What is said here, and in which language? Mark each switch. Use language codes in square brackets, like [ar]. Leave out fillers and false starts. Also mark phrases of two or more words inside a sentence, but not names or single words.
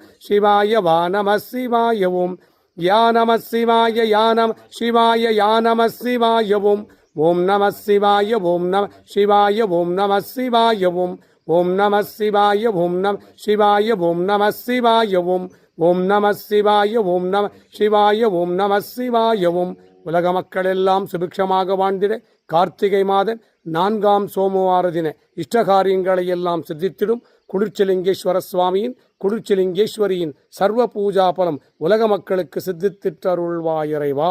[sa] शिवाय वा नमः शिवाय ॐ या नमः शिवाय या नमः शिवाय या नमः शिवाय ॐ ॐ नमः शिवाय ॐ नमः शिवाय ॐ नमः शिवाय ॐ ॐ नमः शिवाय ॐ नमः शिवाय ॐ नमः शिवाय ॐ ॐ नमः शिवाय ॐ नमः शिवाय ॐ नमः शिवाय ॐ [ta] உலக மக்களெல்லாம் சுபிக்ஷமாக வாழ்ந்திட கார்த்திகை மாத 4ஆம் சோமவார தின இஷ்டகாரியங்களை எல்லாம் சித்தித்திடும் குளிர்ச்சிலிங்கேஸ்வர சுவாமியின் குளிர்ச்சிலிங்கேஸ்வரியின் சர்வ பூஜா பலம் உலக மக்களுக்கு சித்தித்திட்டருள்வாயிறைவா.